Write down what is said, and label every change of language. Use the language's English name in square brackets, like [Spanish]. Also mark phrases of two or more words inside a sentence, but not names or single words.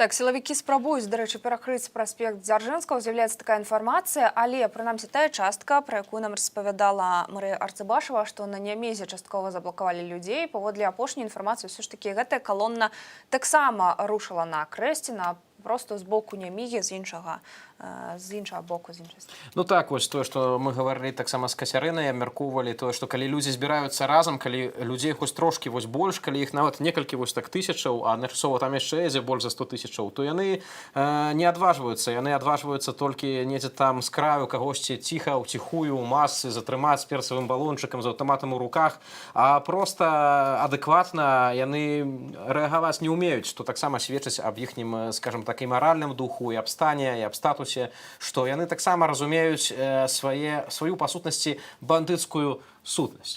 [Belarusian] Так, сілавікі спрабуюць, дарэчы, перакрыць праспект Дзяржынскага, з'яўляецца такая інфармацыя, але, прынамсі, тая частка, пра якую нам распавядала Марыя Арцыбашева, што на Нямезе часткова заблакавалі людзей, паводле апошняй інфармацыі, ўсё ж такі гэтая калона таксама рушыла на Акрэсціна, просто з боку нямігі, [Ukrainian] з іншого боку, з іншої сторони. [Belarusian] Ну так, вось тое, што мы гаварылі таксама з Кацярынай, абмяркоўвалі тое, што калі людзі збіраюцца разам, калі людзей хоць трошкі вось больш, калі іх нават некалькі вось так тысячаў, а адначасова там яшчэ ідзе больш за 100 тысячаў, то яны не адважваюцца, яны адважваюцца толькі недзе там з краю кагосьці ціха, ўціхую, у масы, затрымаць з перцавым балончыкам, з аўтаматам у руках, а проста адэкватна яны рэагаваць не ўмеюць, што таксама сведчыць аб іхнім, скажам так, і маральным духу, і аб стане, і аб статусе, што яны таксама разумеюць сваю, па сутнасці, бандыцкую сутнасць.